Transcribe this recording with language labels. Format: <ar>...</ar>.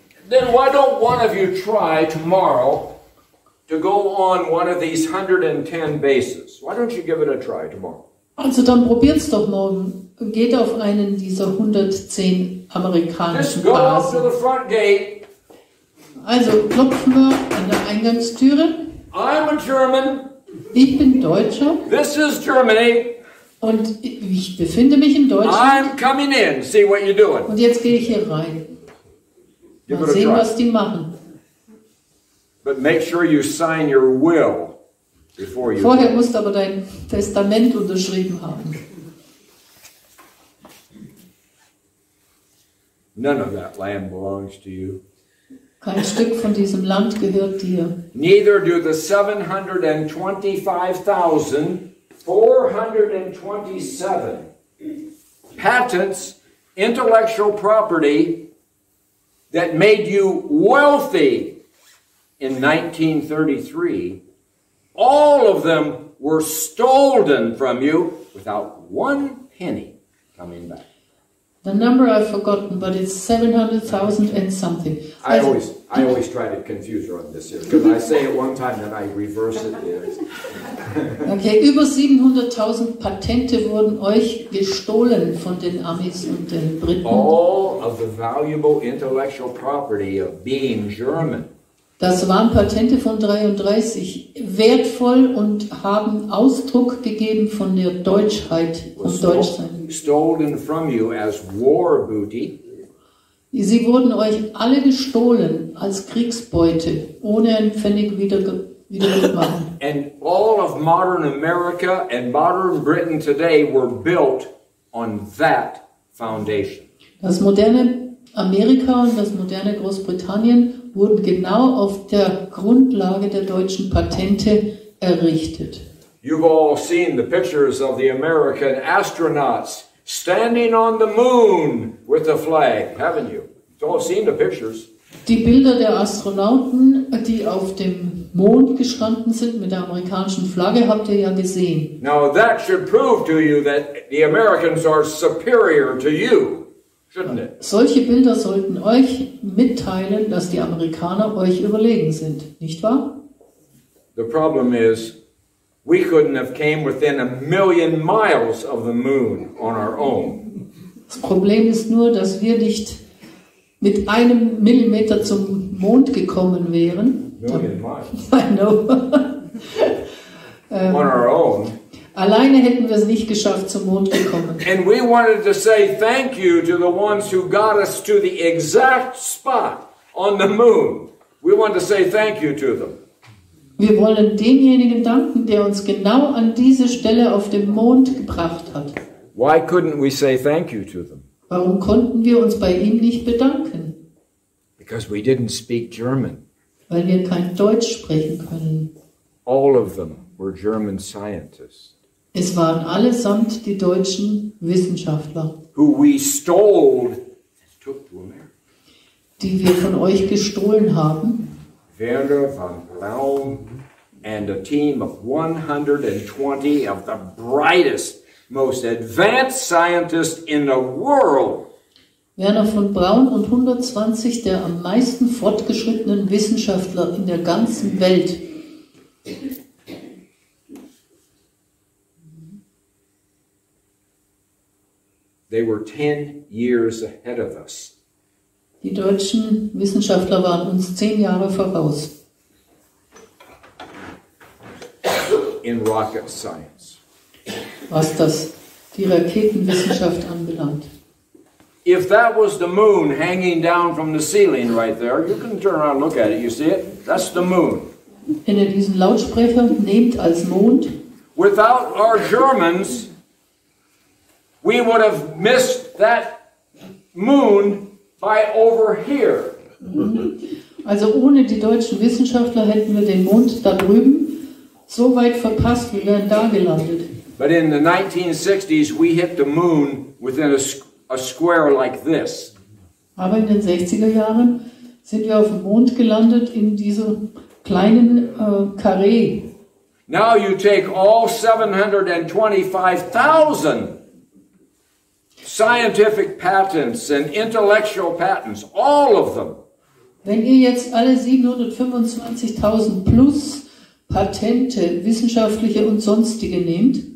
<en>Then why don't one of you try tomorrow to go on one of these 110 bases? Why don't you give it a try tomorrow?</en> <de>Also dann probiert's doch morgen. Geht auf einen dieser 110 amerikanischen</de> <en>Just go up to</en> <de>Basen.</de> <en>the front gate.</en> <de>Also klopfen wir an der Eingangstüre.</de> <en>I'm a German.</en> <de>Ich bin Deutscher</de> <en>This is Germany.</en> <de>und ich befinde mich in Deutschland.</de> <en>I'm coming in. See what you're doing.</en> <de>Und jetzt gehe ich hier rein.</de> <en>Give</en> <de>Mal</de> <en>it a</en> <de>sehen,</de> <en>try.</en> <de>was die machen.</de> <en>But make sure you sign your will before you.</en> <de>Vorher musst du aber dein Testament unterschrieben haben.</de> <en>None of that land belongs to you.</en> <de>Kein Stück von diesem Land gehört dir.</de> <en>Neither do the 725,000 427 patents, intellectual property that made you wealthy in 1933. All of them were stolen from you without one penny coming back. The number I've forgotten, but it's 700,000 and something. I always try to confuse her on this here, because I say it one time, then I reverse it.</en> <de>Okay, über 700.000 Patente wurden euch gestohlen von den Amis und den Briten.</de> <en>All of the valuable intellectual property of being German.</en> <de>Das waren Patente von 33, wertvoll und haben Ausdruck gegeben von der Deutschheit und Deutschsein.</de> <en>Stolen from you as war booty.</en> <de>Sie wurden euch alle gestohlen als Kriegsbeute, ohne einen Pfennig wieder gut machen.</de> <en>And all of modern America and modern Britain today were built on that foundation.</en> <de>Das moderne Amerika und das moderne Großbritannien wurden genau auf der Grundlage der deutschen Patente errichtet.</de> <en>You've all seen the pictures of the American astronauts standing on the moon with the flag, haven't you? You've all seen the pictures.</en> <de>Die Bilder der Astronauten, die auf dem Mond gestanden sind mit der amerikanischen Flagge, habt ihr ja gesehen.</de> <en>Now that should prove to you that the Americans are superior to you, shouldn't it?</en> <de>Solche Bilder sollten euch mitteilen, dass die Amerikaner euch überlegen sind, nicht wahr?</de> <en>The problem is, we couldn't have came within 1,000,000 miles of the moon on our own.</en> <de>Das Problem ist nur, dass wir nicht mit 1 Millimeter zum Mond gekommen wären.</de> <en>1,000,000 miles. I know. On our own.</en> <de>Alleine hätten wir es nicht geschafft, zum Mond gekommen.</de> <en>And we wanted to say thank you to the ones who got us to the exact spot on the moon. We want to say thank you to them.</en> <de>Wir wollen demjenigen danken, der uns genau an diese Stelle auf dem Mond gebracht hat.</de> <en>Why couldn't we say thank you to them?</en> <de>Warum konnten wir uns bei ihm nicht bedanken?</de> <en>Because we didn't speak German.</en> <de>Weil wir kein Deutsch sprechen können.</de> <en>All of them were German scientists.</en> <de>Es waren allesamt die deutschen Wissenschaftler,</de> <en>who we stole and took to America.</en> <de>Die wir von euch gestohlen haben.</de> <en>Werner von Braun and a team of 120 of the brightest, most advanced scientists in the world.</en> <de>Werner von Braun und 120 der am meisten fortgeschrittenen Wissenschaftler in der ganzen Welt.</de> <en>They were 10 years ahead of us.</en> <de>Die deutschen Wissenschaftler waren uns 10 Jahre voraus.</de> <en>In rocket science.</en> <de>Was die Raketenwissenschaft anbelangt.</de> <en>If that was the moon hanging down from the ceiling right there, you can turn around and look at it. You see it? That's the moon.</en> <de>Wenn ihr diesen Lautsprecher nehmt als Mond.</de> <en>Without our Germans, we would have missed that moon by over here.</en> <de>Also ohne die deutschen Wissenschaftler hätten wir den Mond da drüben so weit verpasst, wir wären da gelandet.</de> <en>But in the 1960s, we hit the moon within a square like this.</en> <de>Aber in den 60er Jahren sind wir auf dem Mond gelandet in diesem kleinen Karree.</de> <en>Now you take all 725,000 scientific patents and intellectual patents, all of them.</en> <de>Wenn ihr jetzt alle 725.000 plus Patente, wissenschaftliche und sonstige nehmt,</de>